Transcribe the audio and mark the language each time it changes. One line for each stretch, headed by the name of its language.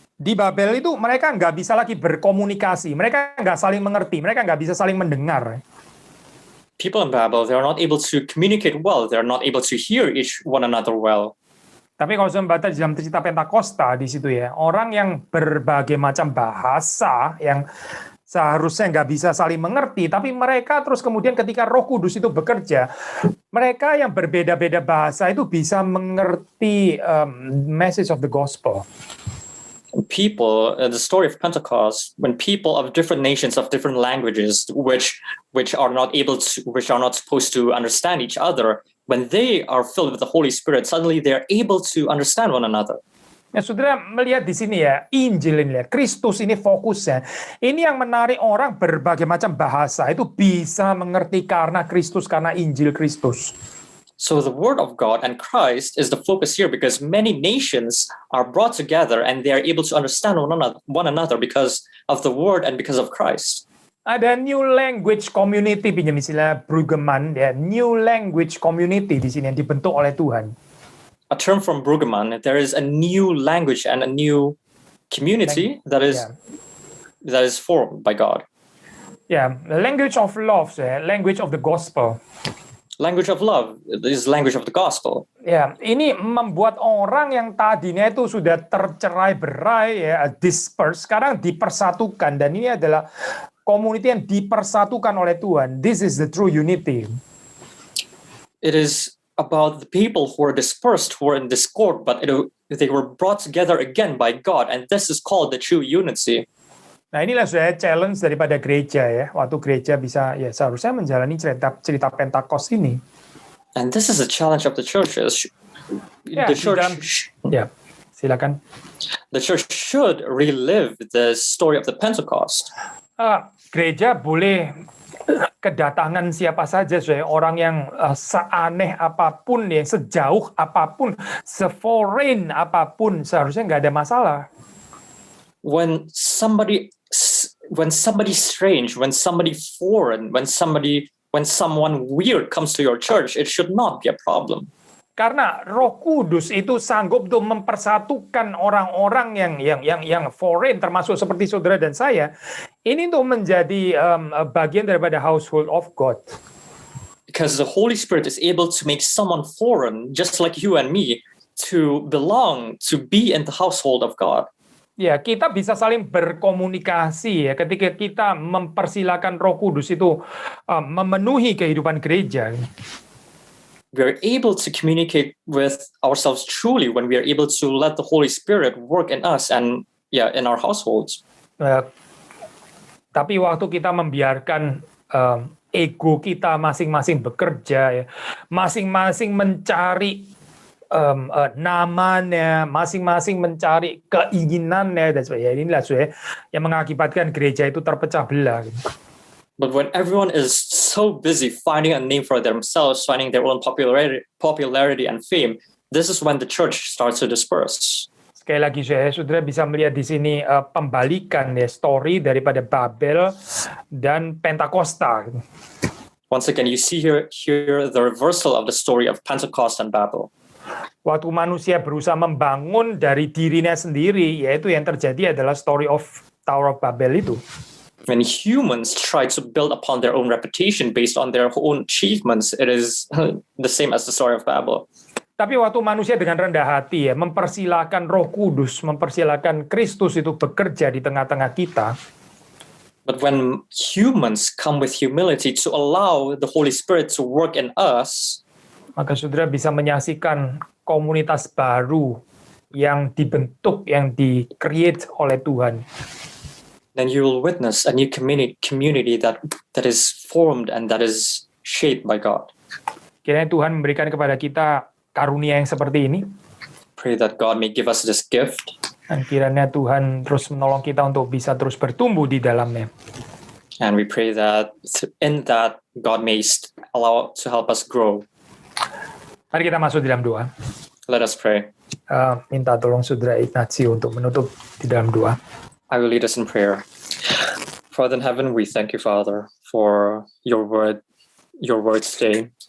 Indonesian: Di Babel itu mereka nggak bisa lagi berkomunikasi, mereka nggak saling mengerti, mereka nggak bisa saling mendengar.
English: People in Babel, they are not able to communicate well, they are not able to hear each one another well.
Indonesian: Tapi kalau saya membaca dalam cerita Pentakosta di situ ya, orang yang berbagai macam bahasa yang seharusnya nggak bisa saling mengerti, tapi mereka terus kemudian ketika Roh Kudus itu bekerja, mereka yang berbeda-beda bahasa itu bisa mengerti
English: message of the gospel. People, the story of Pentecost, when people of different nations, of different languages, which are not supposed to understand each other, when they are filled with the Holy Spirit, suddenly they are able to understand one another.
Indonesian: Ya, saudara melihat di sini ya, Injil ini ya, Kristus ini fokusnya. Ini yang menarik orang berbagai macam bahasa itu bisa mengerti karena Kristus, karena Injil Kristus.
English: So the word of God and Christ is the focus here because many nations are brought together and they are able to understand one another because of the word and because of Christ.
Indonesian: Ada
English: new language community,
Indonesian: pinjam istilah Brueggemann, ya, new language community di sini yang dibentuk oleh Tuhan.
English: A term from Brueggemann, there is a new language and a new community that is formed by God. Ya, language of love, language of the gospel. Language of love is language of the gospel.
Indonesian: Ya, ini membuat orang yang tadinya itu sudah tercerai-berai, ya, disperse, sekarang dipersatukan, dan ini adalah community yang dipersatukan oleh Tuhan.
English: This is the true unity. It is about the people who are dispersed, who are in discord, but they were brought together again by God, and this is called the true unity.
Indonesian: Nah, inilah saya challenge daripada gereja ya. Waktu gereja bisa ya seharusnya menjalani cerita Pentakost ini.
English: And this is a challenge of the churches.
Indonesian: Silakan.
English: The church should relive the story of the Pentecost.
Indonesian: Gereja boleh kedatangan siapa saja, orang yang seaneh apapun, yang sejauh apapun, seforeign apapun, seharusnya nggak ada masalah.
English: When somebody strange, when somebody foreign, when someone weird comes to your church, it should not be a problem.
Indonesian: Karena Roh Kudus itu sanggup untuk mempersatukan orang-orang yang foreign, termasuk seperti saudara dan saya, ini untuk menjadi bagian daripada
English: household of God. Because the Holy Spirit is able to make someone foreign, just like you and me, to belong, to be in the household of God.
Indonesian: Ya, kita bisa saling berkomunikasi ya ketika kita mempersilakan Roh Kudus itu memenuhi kehidupan gereja.
English: We are able to communicate with ourselves truly when we are able to let the Holy Spirit work in us and in our households.
Indonesian: Tapi waktu kita membiarkan ego kita masing-masing bekerja, ya, masing-masing mencari namanya, masing-masing mencari keinginannya dan sebagainya. Inilah yang mengakibatkan gereja itu terpecah belah.
English: But when everyone is so busy finding a name for themselves, finding their own popularity and fame, this is when the church starts to disperse.
Indonesian: Sekali lagi, saudara bisa melihat di sini pembalikan ya story daripada Babel dan Pentakosta.
English: Once again, you see here the reversal of the story of Pentecost and Babel.
Indonesian: Waktu manusia berusaha membangun dari dirinya sendiri, yaitu yang terjadi adalah
English: story of Tower of Babel
Indonesian: itu.
English: When humans try to build upon their own reputation based on their own achievements, it is the same as the story of Babel.
Indonesian: Tapi waktu manusia dengan rendah hati ya, mempersilahkan Roh Kudus, mempersilahkan Kristus itu bekerja di tengah-tengah kita.
English: But when humans come with humility to allow the Holy Spirit to work in us,
Indonesian: maka saudara bisa menyaksikan komunitas baru yang dibentuk, yang di-create oleh Tuhan.
English: then you will witness a new community that is formed and that is shaped by God.
Indonesian: Kiranya Tuhan memberikan kepada kita karunia yang seperti ini.
English: Pray that God may give us this gift.
Indonesian: Dan kiranya Tuhan terus menolong kita untuk bisa terus bertumbuh di dalamnya.
English: And we pray that in that God may allow to help us grow.
Indonesian: Mari kita masuk di dalam doa.
English: Let us pray.
Indonesian: Minta tolong Saudara Ignatio untuk menutup di dalam doa.
English: I will lead us in prayer. Father in heaven, we thank you, Father, for your word today.